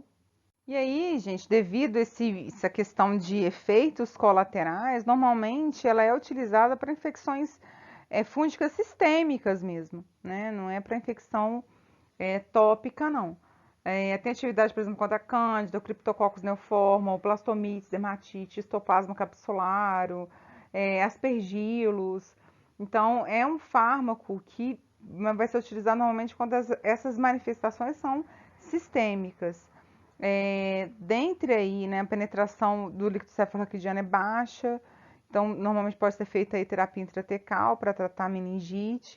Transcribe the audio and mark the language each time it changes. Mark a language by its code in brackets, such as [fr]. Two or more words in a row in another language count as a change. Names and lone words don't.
[pt] E aí, gente, devido a essa questão de efeitos colaterais, normalmente ela é utilizada para infecções fúngicas sistêmicas mesmo, né? Não é para infecção tópica, não. Tem atividade, por exemplo, contra a cândida, o Cryptococcus neoforma, o blastomites, dermatite, histoplasma capsularo, aspergilos. Então, é um fármaco que vai ser utilizado normalmente quando essas manifestações são sistêmicas. Dentre aí, né, a penetração do líquido cefalorraquidiano é baixa, então normalmente pode ser feita aí terapia intratecal para tratar a meningite.